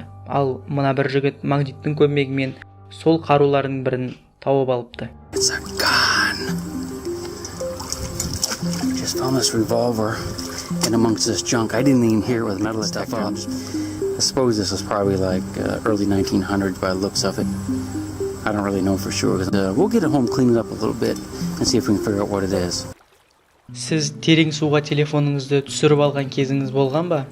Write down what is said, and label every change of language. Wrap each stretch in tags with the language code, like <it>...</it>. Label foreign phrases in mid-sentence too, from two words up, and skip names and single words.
<kk>Ал мына бір жігіт магниттің көмегімен сол қарулардың бірін тауып алыпты.</kk> <en>It's a gun. Just found this revolver in amongst this junk. I didn't even hear it with metal stuff up. I suppose this was probably like early 1900s by the looks of it. I don't really know for sure. We'll get it home, clean it up a little bit, and see if we can figure out what it is.</en> <kk>Сіз терең суға телефоныңызды түсіріп алған кезіңіз болған ба?</kk>